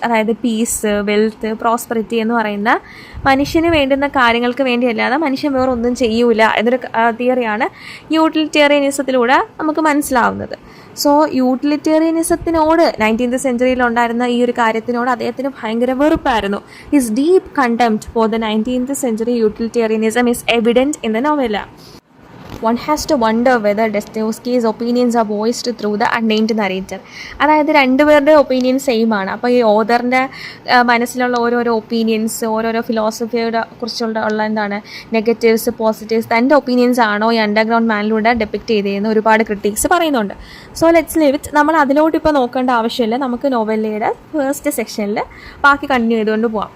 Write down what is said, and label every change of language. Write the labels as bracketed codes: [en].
[ml] അതായത് piece, wealth, prosperity എന്ന് പറയുന്ന മനുഷ്യന് വേണ്ടുന്ന കാര്യങ്ങൾക്ക് വേണ്ടിയല്ലാതെ മനുഷ്യൻ വേറെ ഒന്നും ചെയ്യൂല എന്നൊരു തിയറിയാണ് യൂട്ടിലിറ്റേറിയനിസത്തിലൂടെ നമുക്ക് മനസ്സിലാവുന്നത്. സോ യൂട്ടിലിറ്റേറിയനിസത്തിനോട് 19th സെഞ്ച്വറിയിൽ ഉണ്ടായിരുന്ന ഈ ഒരു കാര്യത്തിനോട് അദ്ദേഹത്തിന് ഭയങ്കര വെറുപ്പായിരുന്നു. [en] His deep contempt for the 19th century utilitarianism is evident in the നോവല. One has to wonder whether Dostoevsky's opinions are voiced through the unnamed narrator. [ml] അതായത് രണ്ടുപേരുടെ ഒപ്പീനിയൻ സെയിം ആണ്. അപ്പോൾ ഈ ഓതറിൻ്റെ മനസ്സിലുള്ള ഓരോരോ ഒപ്പീനിയൻസ്, ഓരോരോ ഫിലോസഫിയുടെ കുറിച്ചുള്ള എന്താണ് നെഗറ്റീവ്സ്, പോസിറ്റീവ്സ്, തൻ്റെ ഒപ്പീനിയൻസ് ആണോ ഈ അണ്ടർഗ്രൗണ്ട് മാനിലൂടെ ഡെപ്പിക്റ്റ് ചെയ്തതെന്ന് ഒരുപാട് ക്രിട്ടിക്സ് പറയുന്നുണ്ട്. [en] So let's leave it. [ml] നമ്മൾ അതിലോട്ട് ഇപ്പോൾ നോക്കേണ്ട ആവശ്യമില്ല. നമുക്ക് നോവലയുടെ ഫസ്റ്റ് സെക്ഷനിൽ ബാക്കി കണ്ടിന്യൂ ചെയ്തുകൊണ്ട് പോകാം.